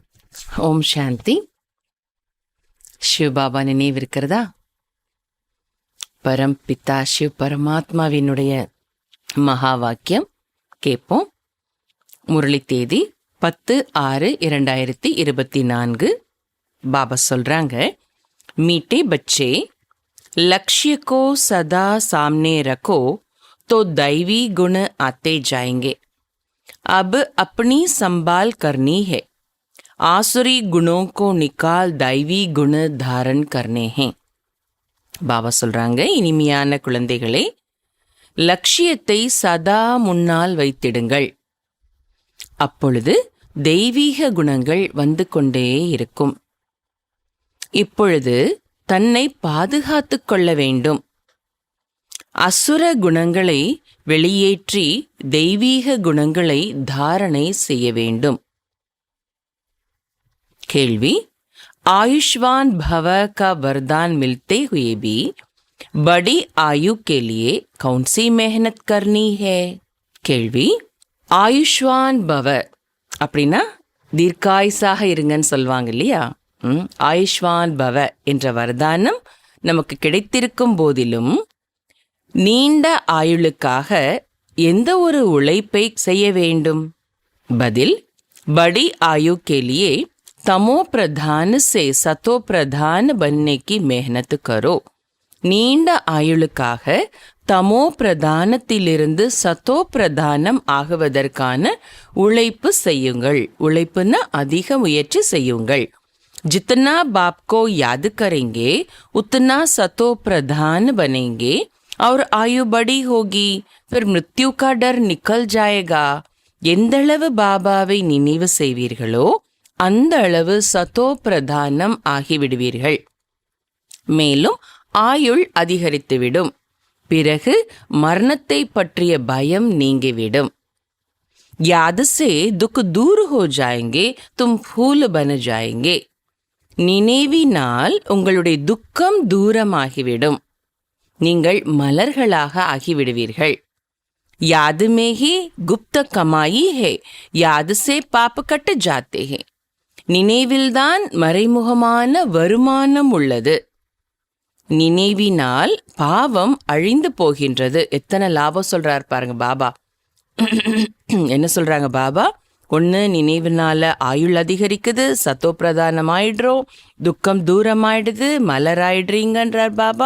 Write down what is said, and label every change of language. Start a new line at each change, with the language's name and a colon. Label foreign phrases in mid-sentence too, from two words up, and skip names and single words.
Tamil: ஓம் சாந்தி. சிவபாபா நினைவிருக்கிறதா?
Hindi: परम पिता शिव
Tamil: பரமாத்மாவினுடைய மகா வாக்கியம் கேட்போம். முரளி தேதி 10/6/2024. பாபா சொல்றாங்க,
Hindi: मीठे बच्चे, लक्ष्य को सदा सामने रखो तो दैवी गुण आते जाएंगे. अब अपनी संभाल करनी है. आसुरी गुणों को निकाल दैवी गुण धारण करने हैं.
Tamil: பாபா சொல்றாங்க, இனிமையான குழந்தைகளே, லட்சியத்தை சதா முன்னால் வைத்திடுங்கள். அப்பொழுது தெய்வீக குணங்கள் வந்து கொண்டே இருக்கும். இப்பொழுது தன்னை பாதுகாத்து கொள்ள வேண்டும். அசுர குணங்களை வெளியேற்றி தெய்வீக குணங்களை தாரணை செய்ய வேண்டும். கேள்வி,
Hindi: आयुष्मान भव का वरदान मिलते हुए भी बड़ी आयु के लिए कौन सी मेहनत करनी है?
Tamil: கேள்வி,
Hindi: आयुष्मान भव
Tamil: அப்படின்னா தீர்க்காயுசாக இருங்கன்னு சொல்லுவாங்க இல்லையா?
Hindi: आयुष्मान भव
Tamil: என்ற வரதானம் நமக்கு கிடைத்திருக்கும் போதிலும் நீண்ட ஆயுளுக்காக எந்த ஒரு உழைப்பை செய்ய வேண்டும்? பதில்,
Hindi: बड़ी आयु के लिए तमो प्रधान से सतो प्रधान बनने की मेहनत करो.
Tamil: நீண்ட ஆயுளுக்காக தமோ பிரதானத்திலிருந்து சத்தோ பிரதானம் ஆகுவதற்கான உழைப்பு செய்யுங்கள். உழைப்புன்னா அதிக முயற்சி செய்யுங்கள்.
Hindi: जितना बाप को याद करेंगे उतना सतो प्रधान बनेंगे और आयु बड़ी होगी. फिर मृत्यु का डर निकल जाएगा.
Tamil: எந்தளவு பாபாவை நினைவு செய்வீர்களோ அந்த அளவு சத்தோ பிரதானம் ஆகிவிடுவீர்கள். மேலும் ஆயுள் அதிகரித்துவிடும். பிறகு மரணத்தை பற்றிய பயம் நீங்கிவிடும்.
Hindi: याद से दुख दूर हो जाएंगे, तुम फूल बन जाएंगे.
Tamil: நினைவினால் உங்களுடைய துக்கம் தூரமாகிவிடும். நீங்கள் மலர்களாக ஆகிவிடுவீர்கள்.
Hindi: याद में ही गुप्त कमाई है, याद से पाप कट जाते हैं.
Tamil: நினைவில்தான் மறைமுகமான வருமானம் உள்ளது. நினைவினால் பாவம் அழிந்து போகின்றது. எத்தனை லாபம் சொல்றார் பாருங்க பாபா. என்ன சொல்றாங்க பாபா? ஒன்று, நினைவினால ஆயுள் அதிகரிக்குது, சத்தோ பிரதானம் ஆயிடுறோம், துக்கம் தூரமாயிடுது, மலராயிடுறீங்கன்றார் பாபா.